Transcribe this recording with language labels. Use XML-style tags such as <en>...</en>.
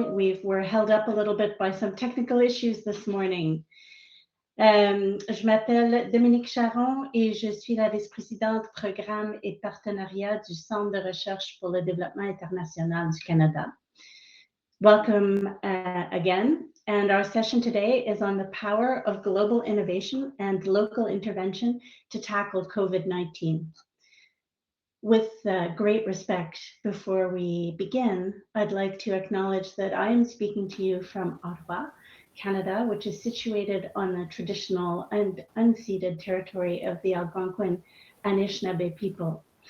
<en>We're held up a little bit by some technical issues this morning.</en> <fr>Je m'appelle Dominique Charon et je suis la vice-présidente programme et partenariat du Centre de recherche pour le développement international du Canada.</fr> <en>Welcome again. And our session today is on the power of global innovation and local intervention to tackle COVID-19. With great respect, before we begin, I'd like to acknowledge that I am speaking to you from Ottawa, Canada, which is situated on the traditional and unceded territory of the Algonquin Anishinaabe people.</en>